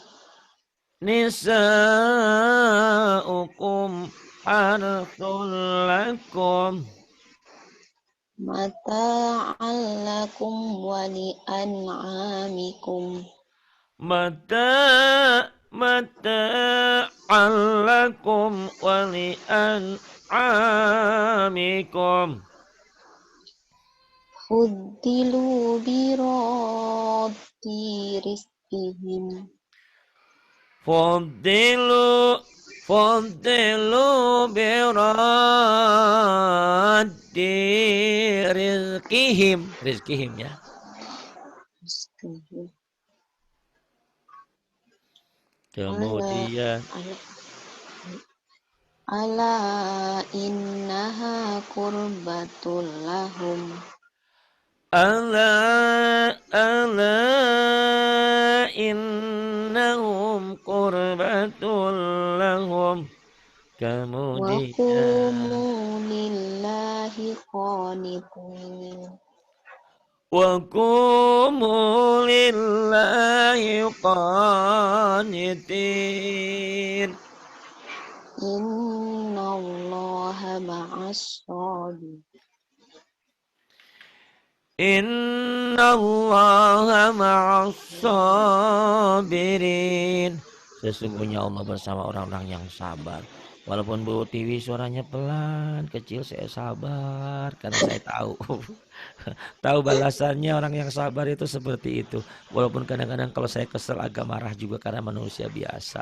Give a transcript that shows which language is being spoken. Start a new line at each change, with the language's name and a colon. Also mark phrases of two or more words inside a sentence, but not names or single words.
Arabic: نساؤكم حرث لكم. متاعا لكم ولأنعامكم. متاعا لكم ولأنعامكم. فضلوا برادي رزقهم. فضلوا برادي رزقهم يا. Rizqihim.
Indonesian: Kemudian
Arabic: ألا إنها قربة لهم. ألا إنهم قربة لهم. Wa
Indonesian: Kemudian
Arabic: قوموا لله قانتين. وقوموا لله قانتين. إن الله مع الصابرين. إن الله مع الصابرين.
Indonesian: Sesungguhnya Allah bersama orang-orang yang sabar. Walaupun Bu Tiwi suaranya pelan, kecil, saya sabar karena saya tahu tahu balasannya orang yang sabar itu seperti itu. Walaupun kadang-kadang kalau saya kesel agak marah juga karena manusia biasa.